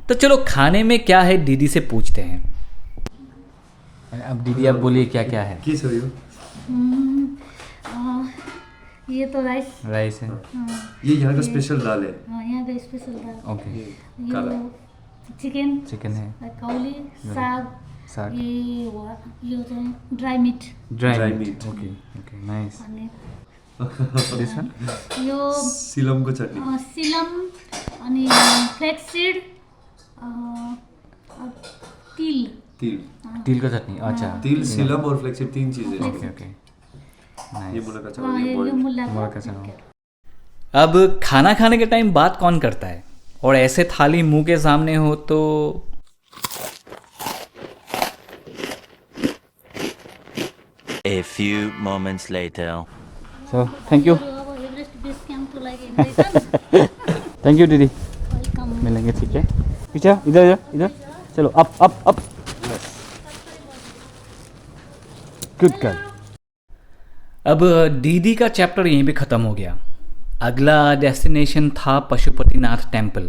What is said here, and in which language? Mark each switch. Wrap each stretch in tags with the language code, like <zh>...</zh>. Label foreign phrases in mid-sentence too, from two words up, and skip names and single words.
<hi>तो चलो खाने में क्या है दीदी से पूछते हैं। अब दीदी आप बोलिए क्या क्या है? की सर ये तो राइस राइस है, ये यहाँ का स्पेशल दाल है। यहाँ का स्पेशल दाल। ओके, काला। चिकन चिकन है, कौली, साग, साग,</hi> <ne>यो चाहिँ</ne> <en>dry meat</en> <ne>ड्राई meat.</ne> <en>meat. OK OK, nice.</en> <ne>अनि</ne> <en>this one</en> <ne>यो सिलमको चटनी। सिलम अनि</ne> <en>flax seed,</en> <ne>तिल</ne> <hi>तिल तिल का चटनी अच्छा तिल सिलम और फ्लेक्सिब 3 चीजें</hi> <en>OK OK</en> <hi>ये नाइस मुनक्का हाँ, चावल ये ये boiled। मुल्ला मुनक्का का चावल। अब खाना खाने के टाइम बात कौन करता है, और ऐसे थाली मुंह के सामने हो तो</hi> <en>A few moments later. so thank you</en> <ne>अब एभरेस्ट बेस क्याम्पको लागि हिँड्दैछन्।</ne> <en>thank you दीदी welcome.</en> <hi>मिलेंगे ठीक है पीछे इधर इधर इधर चलो</hi> <en>up up up good girl.</en> <hi>अब दीदी का चैप्टर यहीं पे ख़त्म हो गया। अगला डेस्टिनेशन था पशुपतिनाथ टेम्पल।</hi>